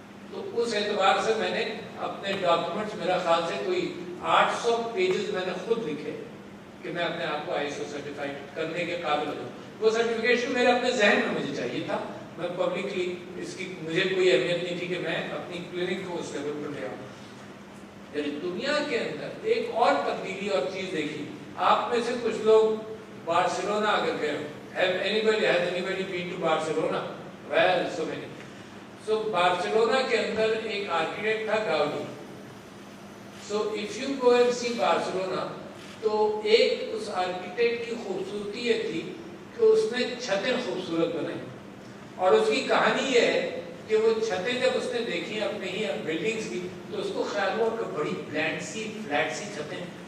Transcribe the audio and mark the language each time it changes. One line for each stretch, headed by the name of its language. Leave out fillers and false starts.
Urdu: تو اس اعتبار سے میں نے اپنے ڈاکومنٹس، میرا خیال سے کوئی 800 پیجز میں نے خود لکھے کہ میں اپنے آپ کو ISO سرٹیفائی کرنے کے قابل ہو جاؤں. وہ سرٹیفکیشن میرے اپنے ذہن میں مجھے چاہیے تھا. میں پبلکلی اس کی مجھے کوئی اہمیت نہیں تھی کہ میں اپنی کلینک کو اس لیول پر لے آؤں. یعنی دنیا کے اندر ایک اور تبدیلی اور چیز دیکھی. آپ میں سے کچھ لوگ بارسلونا اگر گئے ہو.
English: Has anybody been to Barcelona? Well, so many.
Urdu: So Barcelona کے اندر ایک آرکیٹیکٹ تھا gaudy.
English: So if you go and see Barcelona,
Urdu: تو ایک اس آرکیٹیکٹ کی خوبصورتی یہ تھی کہ اس نے چھتیں خوبصورت بنائی. اور اس کی کہانی یہ ہے کہ وہ چھتیں جب اس نے دیکھی اپنے ہی بلڈنگز کی تو اس کو خیال ہوا کہ بڑی بلینڈ سی فلیٹ سی چھتیں.